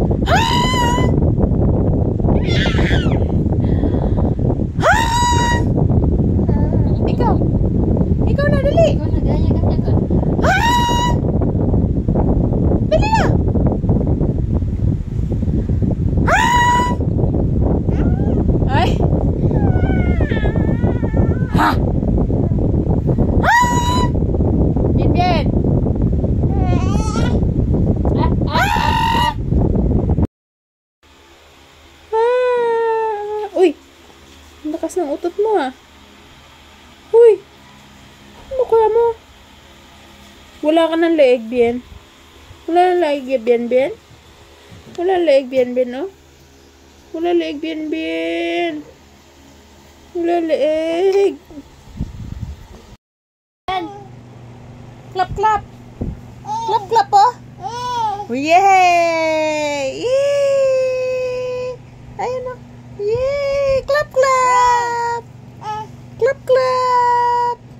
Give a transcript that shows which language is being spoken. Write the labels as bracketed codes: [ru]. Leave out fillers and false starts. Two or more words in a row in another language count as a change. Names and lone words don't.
[tl] Ikaw. Ikaw na, dali. Ikaw na, ganyan ka. Dali na. Ay. Ha. Bien, bien. Uy. Ang lakas ng utot mo ah. Uy. Ano kaya mo? Wala ka ng leeg, Bien. Wala ng leeg, Bien, Bien. Wala ng leeg, Bien, Bien, no? Wala leeg, Bien, Bien. Wala leeg. [en] Clap, clap. Clap, clap, oh. Yay! [tl] Yay! Ayun, oh. Yay! [en] Clap, clap. Clap, clap.